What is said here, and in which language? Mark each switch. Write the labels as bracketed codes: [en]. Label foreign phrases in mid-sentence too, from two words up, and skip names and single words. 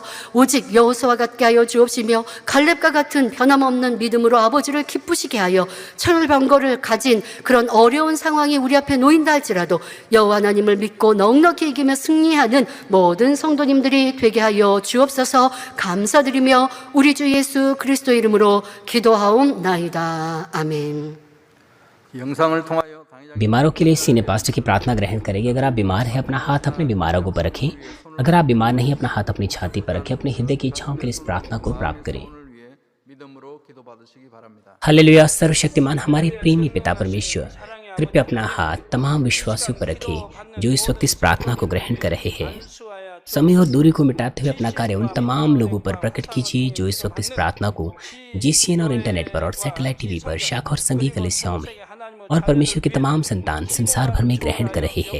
[ko] 오직 여호수아와 같게 하여 주옵시며 갈렙과 같은 변함없는 믿음으로 아버지를 기쁘시게 하여 철병거를 가진 그런 어려운 상황이 우리 앞에 놓인다 할지라도 여호와 하나님을 믿고 넉넉히 이기며 승리하는 모든 성도님들이 되게 하여 주옵소서. 감사드리며 우리 주 예수 그리스도 이름으로 기도하옵나이다. 아멘. 영상을 통하여 [hi] बीमारों के लिए [en] Senior Pastor [hi] की प्रार्थना ग्रहण करेंगे। अगर आप बीमार हैं, अपना हाथ अपने बीमारों को पर रखें। अगर आप बीमार नहीं, अपना हाथ अपनी छाती पर रखें। अपने हृदय की इच्छाओं के लिए इस प्रार्थना को प्राप्त करें। [ko] 위해 믿음으로 기도받으시기 바랍니다. [hi] हालेलुया। सर्वशक्तिमान हमारे प्रेमी पिता परमेश्वर, कृपया अपना हाथ तमाम विश्वासियों पर रखें जो इस वक्त इस प्रार्थना को ग्रहण कर रहे हैं। समय और दूरी को मिटाते हुए अपना कार्य उन तमाम लोगों पर प्रकट कीजिए जो इस वक्त इस प्रार्थना को GCN और इंटरनेट पर और [en] satellite TV [hi] पर, शाखा और संघीय कलीसियाओं में और परमेश्वर के तमाम संतान संसार भर में ग्रहण कर रहे हैं।